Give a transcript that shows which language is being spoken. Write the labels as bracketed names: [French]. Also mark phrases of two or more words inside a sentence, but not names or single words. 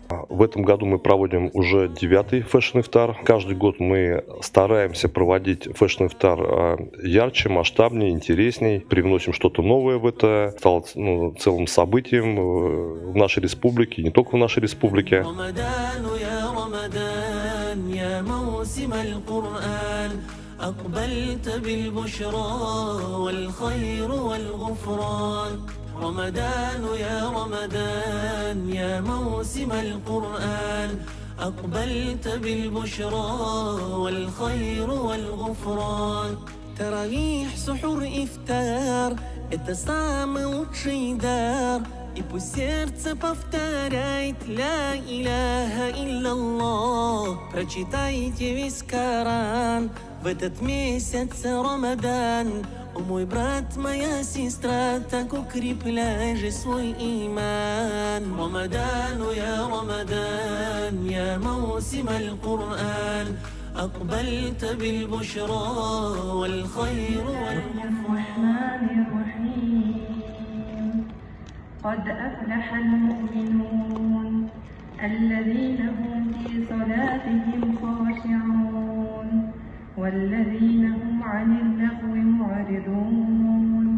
[Russian] В этом году мы проводим уже 9-й фэшн-ифтар. Каждый год мы стараемся проводить фэшн-ифтар ярче, масштабнее, интересней. Привносим что-то новое в это. Стало целым событием в нашей республике, не только в нашей республике. [Arabic] أقبلت بالبشرى والخير والغفران رمضان يا موسم القرآن أقبلت بالبشرى والخير والغفران تراويح سحور إفطار [Russian] это самый лучший дар и пусть сердце повторяет [Arabic] لا إله إلا الله. [Russian] Прочитайте весь Коран в этот месяц Рамадан. О мой брат, моя сестра, так укрепляй же свой иман. [Arabic] رمضان يا موسم القرآن أقبلت بالبشرى والخير الرحمن الرحيم قد أفلح المؤمنون الذين هم في صلاتهم خاشعون والذين هم عن اللغو معرضون.